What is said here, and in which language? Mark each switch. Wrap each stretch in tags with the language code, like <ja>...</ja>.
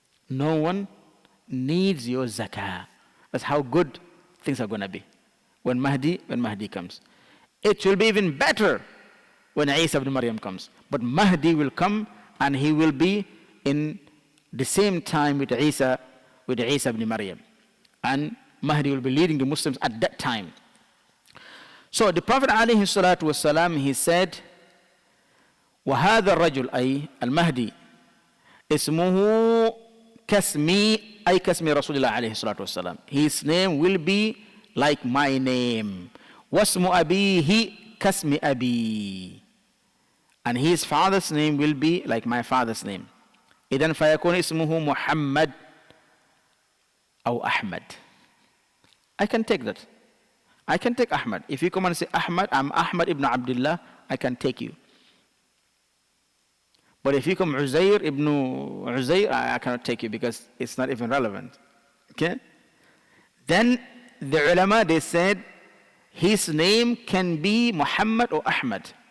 <en>No one needs your zakah. That's how good things are going to be when Mahdi comes. It will be even better when Isa ibn Maryam comes. But Mahdi will come, and he will be in the same time with Isa ibn Maryam. And Mahdi will be leading the Muslims at that time. So the Prophet ﷺ, he said,</en> <ar>وَهَذَا الرَّجُلْ أي المهدي اسمه كاسمي أي كاسم رسول الله عليه الصلاة والسلام.</ar> <en>His name will be like my name.</en> <ar>واسم أبيه كاسم أبي.</ar> <en>And his father's name will be like my father's name.</en> <ar>إذن فيكون اسمه محمد أو أحمد.</ar> <en>I can take that. I can take Ahmad. If you come and say Ahmad, I'm Ahmad ibn Abdullah, I can take you. But if you come Uzair ibn Uzair, I cannot take you because it's not even relevant. Okay? Then the ulama, they said his name can be Muhammad or Ahmad.</en>